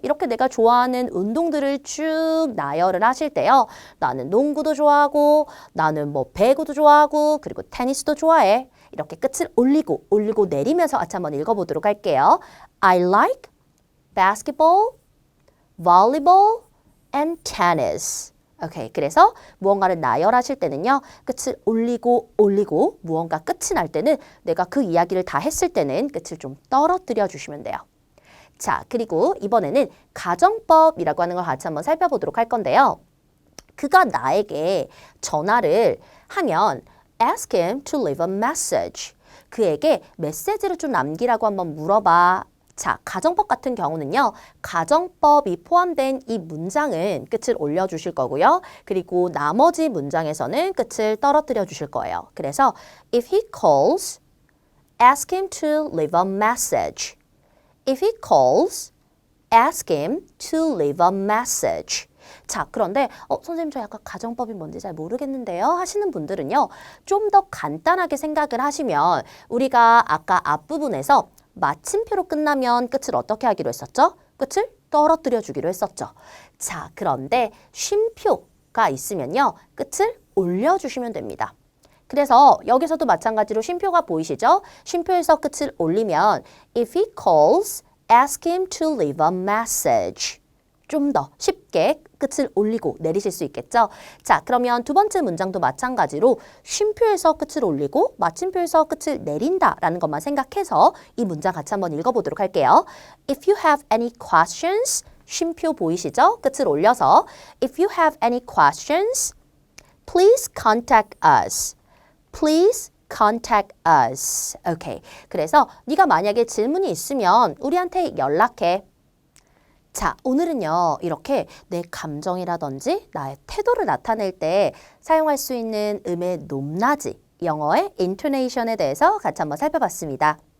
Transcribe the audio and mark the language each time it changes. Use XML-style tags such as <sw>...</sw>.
<ko>이렇게 내가 좋아하는 운동들을 쭉 나열을 하실 때요. 나는 농구도 좋아하고 나는 뭐 배구도 좋아하고 그리고 테니스도 좋아해. 이렇게 끝을 올리고 내리면서 같이 한번 읽어보도록 할게요.</ko> <en>I like basketball, volleyball, and tennis.</en> <ko>오케이, 그래서 무언가를 나열하실 때는요. 끝을 올리고 무언가 끝이 날 때는 내가 그 이야기를 다 했을 때는 끝을 좀 떨어뜨려 주시면 돼요. 자, 그리고 이번에는 가정법이라고 하는 걸 같이 한번 살펴보도록 할 건데요. 그가 나에게 전화를 하면</ko> <en>ask him to leave a message.</en> <ko>그에게 메시지를 좀 남기라고 한번 물어봐. 자, 가정법 같은 경우는요. 가정법이 포함된 이 문장은 끝을 올려주실 거고요. 그리고 나머지 문장에서는 끝을 떨어뜨려 주실 거예요.</ko> <en>그래서 if he calls, ask him to leave a message. If he calls, ask him to leave a message.</en> <ko>자, 그런데 선생님 저 약간 가정법이 뭔지 잘 모르겠는데요 하시는 분들은요. 좀 더 간단하게 생각을 하시면 우리가 아까 앞부분에서 마침표로 끝나면 끝을 어떻게 하기로 했었죠? 끝을 떨어뜨려 주기로 했었죠. 자, 그런데 쉼표가 있으면요. 끝을 올려주시면 됩니다. 그래서 여기서도 마찬가지로 쉼표가 보이시죠? 쉼표에서 끝을 올리면</ko> <en>If he calls, ask him to leave a message.</en> <ko>좀 더 쉽게 끝을 올리고 내리실 수 있겠죠? 자, 그러면 두 번째 문장도 마찬가지로 쉼표에서 끝을 올리고 마침표에서 끝을 내린다라는 것만 생각해서 이 문장 같이 한번 읽어보도록 할게요.</ko> <en>If you have any questions,</en> <ko>쉼표 보이시죠? 끝을 올려서</ko> <en>If you have any questions, please contact us. Please contact us. 오케이.</en> <ko>그래서 네가 만약에 질문이 있으면 우리한테 연락해. 자, 오늘은요. 이렇게 내 감정이라든지 나의 태도를 나타낼 때 사용할 수 있는 음의 높낮이, 영어의 intonation에 대해서 같이 한번 살펴봤습니다.</ko>